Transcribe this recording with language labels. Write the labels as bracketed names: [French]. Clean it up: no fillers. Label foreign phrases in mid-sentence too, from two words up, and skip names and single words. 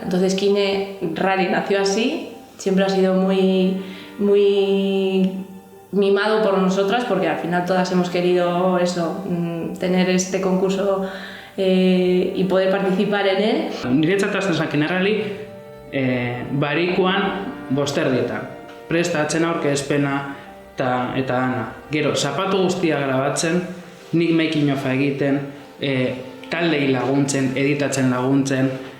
[Spanish] Entonces Kinerrali nació así, siempre ha sido muy mimado por nosotras, porque al final todas hemos querido tener este concurso y poder participar en él. [Basque] Niretzat hasten Kinerrali barikuan bosterdietan. Prestatzen aurkezpena eta dana. Gero, zapatu guztia grabatzen, nik [English] making ofa [Basque] egiten, taldei laguntzen, editatzen laguntzen,